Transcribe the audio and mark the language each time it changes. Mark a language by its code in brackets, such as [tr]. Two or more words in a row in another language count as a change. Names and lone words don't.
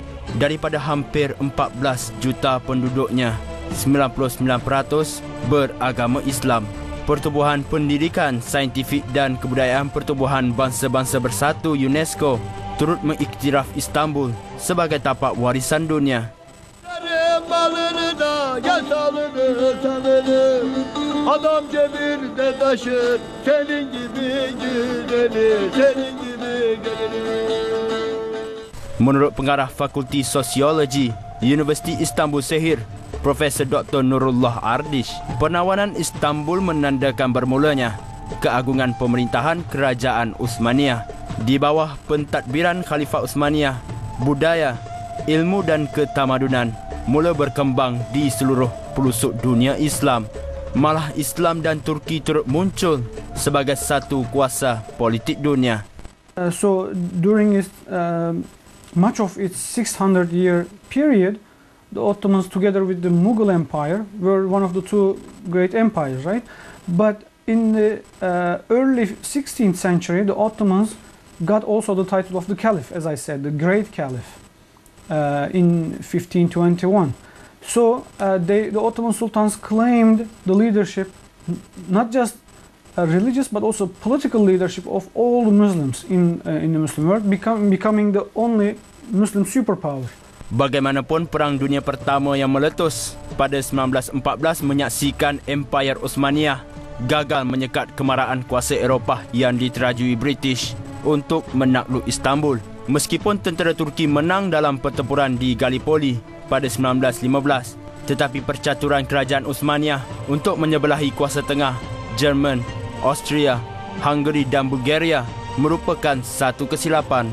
[ms] Daripada hampir 14 juta penduduknya, 99% beragama Islam. Pertubuhan Pendidikan, Saintifik dan Kebudayaan Pertubuhan Bangsa-Bangsa Bersatu UNESCO turut mengiktiraf Istanbul sebagai tapak warisan dunia. [tr] Adam cebirde taşır, senin gibi güzeli, senin gibi gelini. [ms] Menurut pengarah Fakulti Sosiologi Universiti Istanbul Sehir, Profesor Dr. Nurullah Ardish, penawanan Istanbul menandakan bermulanya keagungan pemerintahan Kerajaan Uthmaniyah. Di bawah pentadbiran Khalifah Uthmaniyah, budaya, ilmu dan ketamadunan mula berkembang di seluruh pelosok dunia Islam. Malah Islam dan Turki turut muncul sebagai satu kuasa politik dunia. [en] So during much of its 600-year period, the Ottomans together with the Mughal Empire were one of the two great empires, right? But in the early 16th century, the Ottomans got also the title of the Caliph, as I said, the Great Caliph, in 1521. So the Ottoman sultans claimed the leadership, not just religious but also political leadership of all the Muslims in the Muslim world, becoming the only Muslim superpower. [ms] Bagaimanapun Perang Dunia Pertama yang meletus pada 1914 menyaksikan Empire Uthmaniyah gagal menyekat kemarahan kuasa Eropah yang diterajui British untuk menakluk Istanbul. Meskipun tentera Turki menang dalam pertempuran di Gallipoli pada 1915, tetapi percaturan kerajaan Uthmaniyah untuk menyebelahi kuasa tengah Jerman, Austria, Hungary dan Bulgaria merupakan satu kesilapan.